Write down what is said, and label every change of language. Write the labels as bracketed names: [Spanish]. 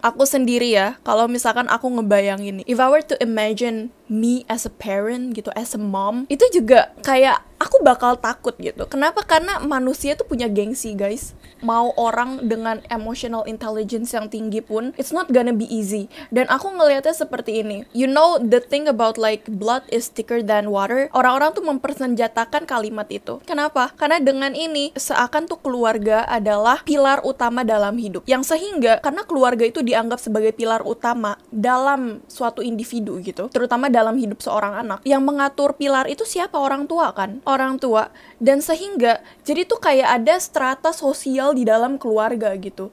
[Indonesian] Aku sendiri ya, kalau misalkan aku ngebayangin, [English] if I were to imagine me as a parent gitu, as a mom, [Indonesian] itu juga kayak aku bakal takut gitu. Kenapa? Karena manusia tuh punya gengsi, guys. Mau orang dengan [English] emotional intelligence [Indonesian] yang tinggi pun, [English] it's not gonna be easy. [Indonesian] Dan aku ngelihatnya seperti ini. [English] You know the thing about like blood is thicker than water? [Indonesian] Orang-orang tuh mempersenjatakan kalimat itu. Kenapa? Karena dengan ini seakan tuh keluarga adalah pilar utama dalam hidup. Yang sehingga karena keluarga itu dianggap sebagai pilar utama dalam suatu individu gitu, terutama dalam hidup seorang anak. Yang mengatur pilar itu siapa? Orang tua kan? Orang tua. Dan sehingga jadi tuh kayak ada strata sosial di dalam keluarga gitu.